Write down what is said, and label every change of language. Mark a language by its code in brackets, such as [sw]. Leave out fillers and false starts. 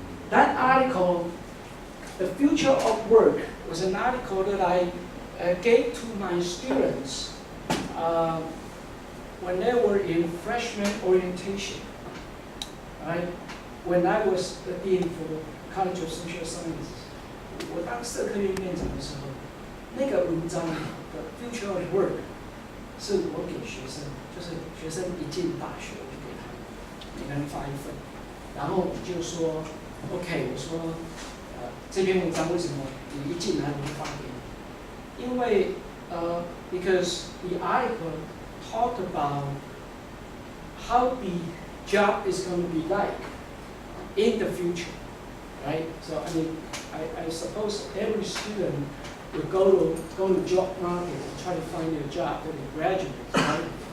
[en] That article, the future of work, was an article that I gave to my students when they were in freshman orientation, right? When I was the dean for College of Social Sciences. [zh] 我当社科院院长的时候，那个文章的 Future of Work 是我给学生，就是学生一进大学我就给他们每个人发一份，然后我就说 OK， 我说这篇文章为什么你一进来我就发给你？ [en] 因为because the article talked about how the job is going to be like in the future, right? So I mean, I suppose every student will go to job market and try to find a job when they graduate, right?